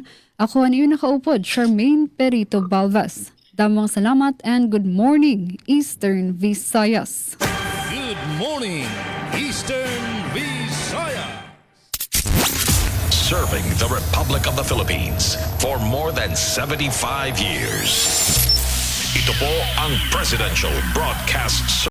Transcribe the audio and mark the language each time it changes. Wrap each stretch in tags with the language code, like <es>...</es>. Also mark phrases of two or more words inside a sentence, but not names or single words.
<war>Ako ang iyo nakaupod, Charmaine Perito Balvas. Damang salamat</war> <en>and good morning, Eastern Visayas. Good morning, Eastern Visayas. Serving the Republic of the Philippines for more than 75 years.</en> <tl>Ito po ang Presidential Broadcast</tl>